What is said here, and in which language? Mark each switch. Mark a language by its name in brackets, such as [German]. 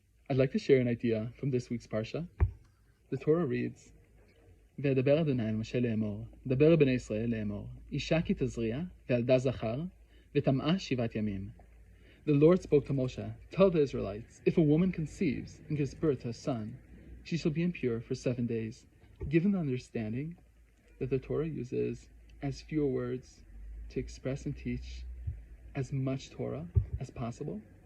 [English] I'd like to share an idea from this week's Parsha. The Torah reads, [Hebrew] וידבר אדוני אל משה לאמור, דבר בני ישראל לאמור, אישה כי תזריע, וילדה זכר, וטמאה 7 ימים. [English] The Lord spoke to Moshe, tell the Israelites, if a woman conceives and gives birth to a son, she shall be impure for 7 days, given the understanding that the Torah uses as fewer words to express and teach as much Torah as possible.